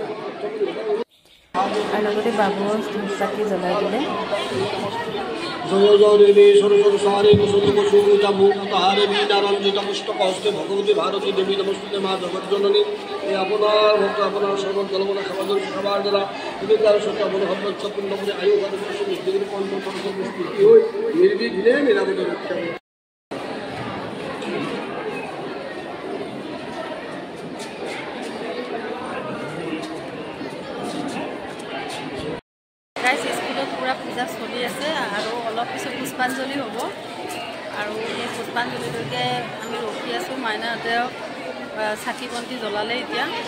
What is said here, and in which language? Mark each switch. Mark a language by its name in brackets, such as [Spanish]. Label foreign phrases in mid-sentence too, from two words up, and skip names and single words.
[Assamese] আৰু লগতে বাবুও চাকি জ্বলাই দিলে [Sanskrit] জয় জয় দেবী সরস্বতী সারে কুসুম কুসুমিতা মুক্তাহারে বীণারঞ্জিত পুস্তক হস্তে ভগবতী ভারতী দেবী নমস্তে [Bangla] মা জগজ্জননী এই আপনার ভক্ত আপনার সর্ব জলমনা খাবার দ্বারা বিদ্যার সত্য আপনার হরবচ্ছ পূর্ণ করে আয়ু নির্বিঘ্নে নিরাপদে রক্ষা [Assamese] স্কুলত পুৰা পূজা চলি আছে আৰু অলপ পিছত পুষ্পাঞ্জলি হ'ব আৰু এই পুষ্পাঞ্জলিলৈকে আমি ৰখি আছোঁ মাইনাহঁতেও চাকি বন্তি জ্বলালে এতিয়া